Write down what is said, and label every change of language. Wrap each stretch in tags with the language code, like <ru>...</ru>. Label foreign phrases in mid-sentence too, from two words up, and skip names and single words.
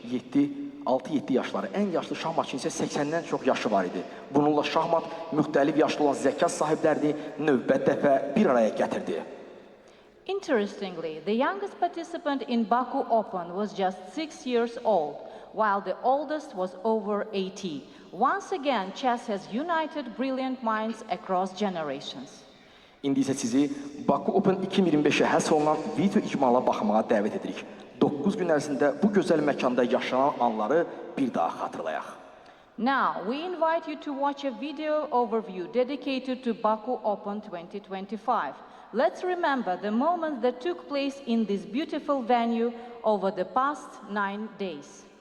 <az>6-7 yaşları, ən yaşlı şahmatçının isə 80-dən çox yaşı var idi. Bununla şahmat müxtəlif yaşlı olan zəka sahiblərini növbət dəfə bir araya gətirdi.</az> <en>Interestingly, the youngest participant in Baku Open was just 6 years old, while the oldest was over 80. Once again, chess has united brilliant minds across generations.</en> <az>İndi isə sizi Baku Open 2025-ə həsr olunan video icmala baxmağa dəvət edirik. 9 gün ərzində bu gözəl məkanda yaşanan anları bir daha xatırlayaq.</az> <en>Now, we invite you to watch a video overview dedicated to Baku Open 2025. Let's remember the moments that took place in this beautiful venue over the past 9 days.</en>